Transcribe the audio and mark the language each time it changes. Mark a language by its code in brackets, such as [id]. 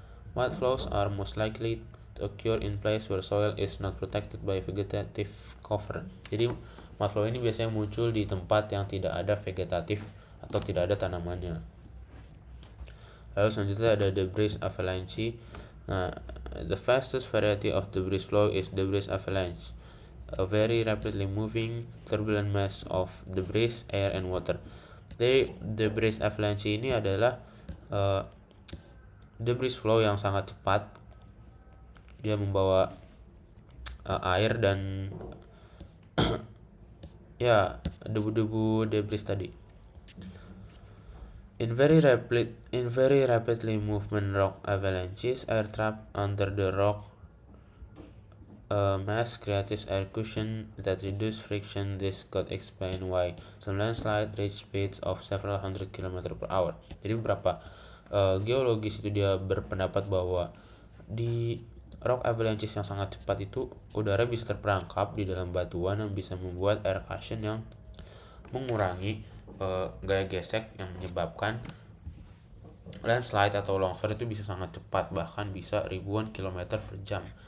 [en] Mud flows are most likely to occur in place where soil is not protected by vegetative cover. [id] Jadi mud flow ini biasanya muncul di tempat yang tidak ada vegetatif atau tidak ada tanamannya. Lalu selanjutnya ada debris avalanche. [en] Nah, the fastest variety of debris flow is debris avalanche, a very rapidly moving turbulent mass of debris, air, and water. [id] Jadi debris avalanche ini adalah debris flow yang sangat cepat. Dia membawa air dan debu-debu debris tadi. [en] In very rapidly movement rock avalanches, air trapped under the rock mass creates air cushion that reduce friction. This could explain why some landslide reach speeds of several hundred km/h. [id] Jadi beberapa geologis itu dia berpendapat bahwa di rock avalanches yang sangat cepat itu udara bisa terperangkap di dalam batuan yang bisa membuat air cushion yang mengurangi gaya gesek yang menyebabkan landslide atau longsor itu bisa sangat cepat, bahkan bisa ribuan kilometer per jam.